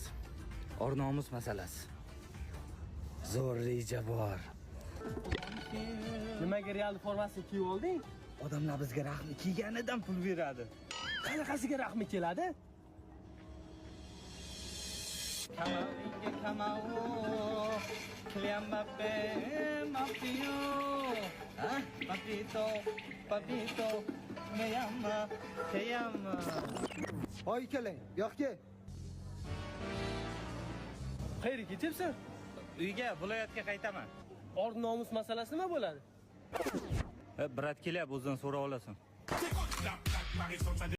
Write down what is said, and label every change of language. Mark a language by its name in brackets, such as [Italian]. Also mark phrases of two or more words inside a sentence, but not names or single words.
[Uzbek] Or-nomus masalasi. Zo'r reja bor. Nimaga Real formasini kiyib olding? Odamlar bizga rahmi kiyganidan pul beradi. Qanaqasiga rahmi keladi? Kamavinga kamau, Kylian Mbappe, Mbappé. [Spanish] Papito, papito, me llama, te llama. [Uzbek] Hoy keling, yo'qki. Qayerga ketyapsan? Uyga, viloyatga qaytaman. Or-nomus masalasi nima bo'ladi? Brat kelyapti, o'zidan so'rab olasan.